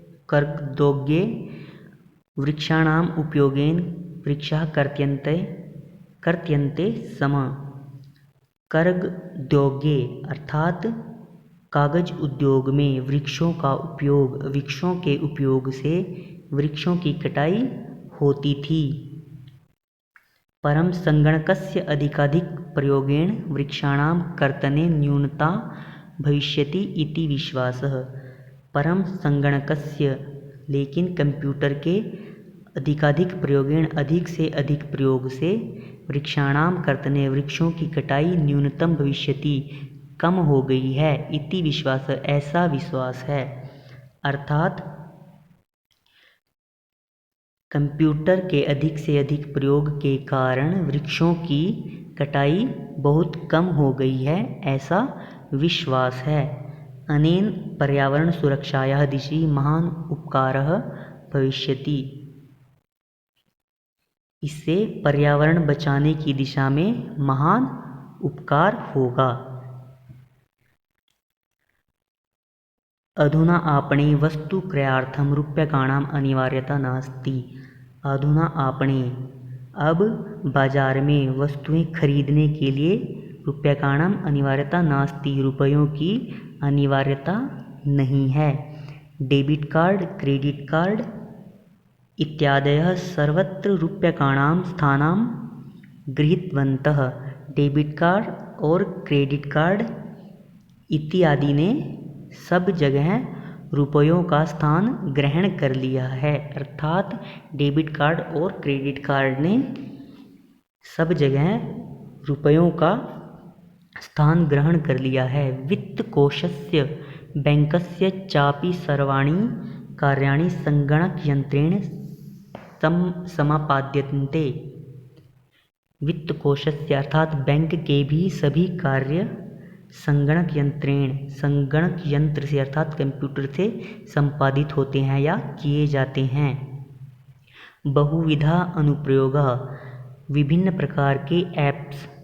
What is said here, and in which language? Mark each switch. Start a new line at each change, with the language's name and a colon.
Sanskrit: कर्गदोग्ये वृक्षाणाम उपयोगेन वृक्षाः कर्त्यन्ते स्म।
Hindi: कर्गदोग्ये अर्थात कागज उद्योग में वृक्षों के उपयोग से वृक्षों की कटाई होती थी।
Sanskrit: परं संगणकस्य अधिकाधिक प्रयोगेण वृक्षाणां कर्तने न्यूनता भविष्यति इति विश्वासः। परं संगणकस्य
Hindi: लेकिन कंप्यूटर के
Sanskrit: अधिकाधिक प्रयोगेण
Hindi: अधिक से अधिक प्रयोग से
Sanskrit: वृक्षाणां कर्तने
Hindi: वृक्षों की कटाई
Sanskrit: न्यूनतम भविष्यति
Hindi: कम हो गई है।
Sanskrit: इति विश्वास
Hindi: ऐसा विश्वास है। अर्थात कंप्यूटर के अधिक से अधिक प्रयोग के कारण वृक्षों की कटाई बहुत कम हो गई है ऐसा विश्वास है।
Sanskrit: अनेन पर्यावरण सुरक्षायाः दिशि महान उपकारः भविष्यति।
Hindi: इससे पर्यावरण बचाने की दिशा में महान उपकार होगा।
Sanskrit: अधुना आपणे वस्तु क्रयार्थं रूप्यकाणाम् अनिवार्यता नास्ति। अधुना आपणे
Hindi: अब बाजार में वस्तुएं खरीदने के लिए
Sanskrit: रूप्यकाणाम् अनिवार्यता नास्ति
Hindi: रुपयों की अनिवार्यता नहीं है।
Sanskrit: डेबिट कार्ड क्रेडिट कार्ड इत्यादयः सर्वत्र रूप्यकाणां स्थानं गृहीतवन्तः।
Hindi: डेबिट कार्ड और क्रेडिट कार्ड इत्यादि ने सब जगह रुपयों का स्थान ग्रहण कर लिया है। अर्थात डेबिट कार्ड और क्रेडिट कार्ड ने सब जगह रुपयों का स्थान ग्रहण कर लिया है।
Sanskrit: वित्तकोशस्य बैंकस्य चापि सर्वाणि कार्याणि संगणकयंत्रेण समापाद्यन्ते।
Hindi: वित्तकोशस्य अर्थात बैंक के भी सभी कार्य संगणक यंत्र से अर्थात कंप्यूटर से संपादित होते हैं या किए जाते हैं।
Sanskrit: बहुविधा अनुप्रयोगः,
Hindi: विभिन्न प्रकार के ऐप्स।